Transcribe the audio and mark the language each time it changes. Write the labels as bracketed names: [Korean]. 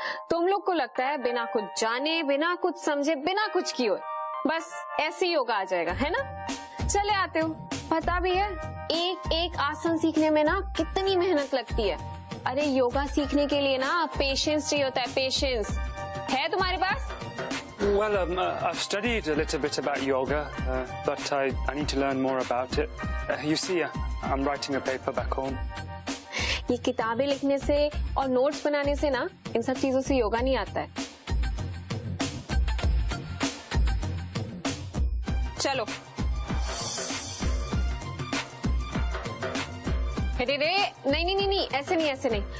[Hindi] तुम लोग को लगता है बिना कुछ जाने, बिना कुछ समझे, बिना कुछ किए बस ऐसे ही योगा आ जाएगा, है ना? चले आते हो, पता भी है एक एक आसन सीखने में ना कितनी मेहनत लगती है। अरे योगा सीखने के लिए ना पेशेंस चाहिए होता है, पेशेंस है तुम्हारे पास? [English] Well, I've studied a little bit about yoga, but I need to learn more about it. You see, I'm writing a paper back home. [Hindi] ये किताबें लिखने से और नोट्स बनाने से ना इन सब चीजों से योगा नहीं आता है। चलो रे नहीं, ऐसे नहीं।